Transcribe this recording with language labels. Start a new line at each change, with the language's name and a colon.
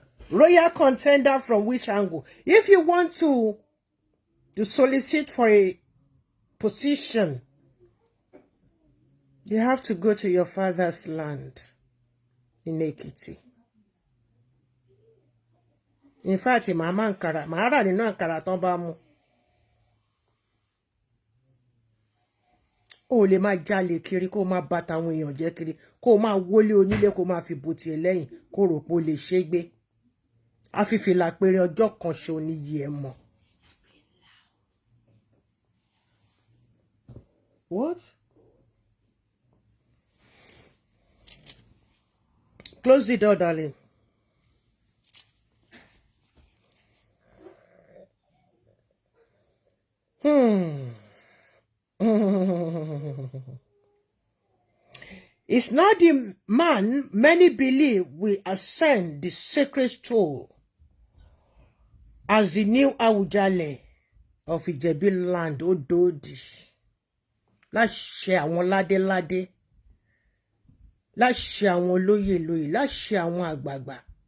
English: Royal contender from which angle? If you want to solicit for a position, you have to go to your father's land in Ekiti. In fact,
Yoruba: màá rà nínú àkàrà tán bá mú. Ó lè máa jalè kiri kó máa bà tàwọn èèyàn jẹ́ kiri kó máa wọlé onílé kó máa fi bò tiẹ̀ lẹ́yìn kó rò pé ó lè ṣe gbé. Afífìlà péré ọjọ́ kan ṣo ní yìí ẹ mọ̀.
English: What? Close the door, darling. It's not the man many believe will ascend the sacred stool as the new Awujale of Ijebu land, Ododi.
Yoruba: Láṣẹ àwọn ládéládé, láṣẹ àwọn lóyè, láṣẹ àwọn àgbààgbà.